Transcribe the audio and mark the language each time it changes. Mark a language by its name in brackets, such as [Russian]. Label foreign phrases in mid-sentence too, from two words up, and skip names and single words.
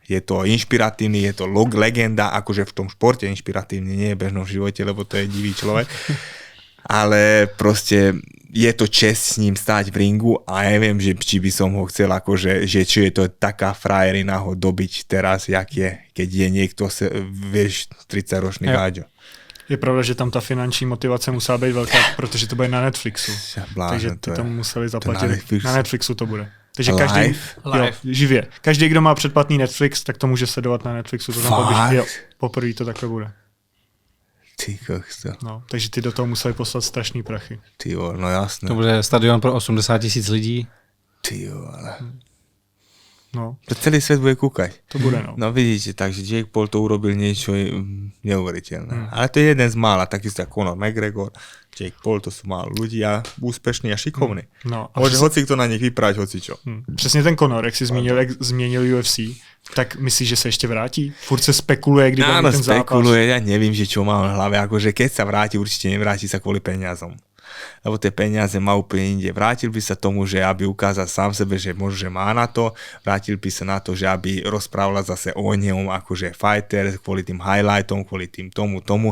[Slovak] Je to inšpiratívny, je to legenda, akože v tom športe inšpiratívny, nie je bežnom živote, lebo to je divý človek. Ale proste je to čest s ním stáť v ringu a neviem, že či by som ho chcel akože, že či je to taká frajerina ho dobiť teraz, jak je, keď je niekto, vieš, 30-ročný gáďo. [Czech] Je pravda, že tam ta finanční motivace musela být velká, protože to bude na Netflixu. Takže ty tomu museli zaplatit. Na Netflixu to bude. Takže každý, jo, živě. Každý, kdo má předplatný Netflix, tak to může sledovat na Netflixu. To znamená, jo, poprvé to takhle bude. Ty kokso. No, takže ty do toho museli poslat strašný prachy. Ty jo, no jasné. To bude stadion pro 80 000 lidí. Ty jo, ale... No. [Slovak] To celý svet bude kúkať. [Czech] To bude, no. [Slovak] No vidíte, takže Jake Paul to urobil niečo neuveriteľné. Ale to je jeden z mála, takisto ako Conor McGregor, Jake Paul, to sú málo ľudí a úspešní a šikovní. No, a môže hoci kto na nich vyprať, hocičo. [Czech] Přesně ten Conor, jak si zmínil, jak změnil UFC, tak myslíš, že se ještě vrátí? Furt se spekuluje, kdy bude ten zápas. Spekuluje, [Slovak] ja nevím, že čo má v hlave, akože keď sa vráti, určite nevráti sa kvôli peniazom. Lebo tie peniaze má úplne inde. Vrátil by sa tomu, že aby ukázal sám sebe, že možno, že má na to. Vrátil by sa na to, že aby rozprával zase o ňom, akože fighter, kvôli tým highlightom, kvôli tým tomu.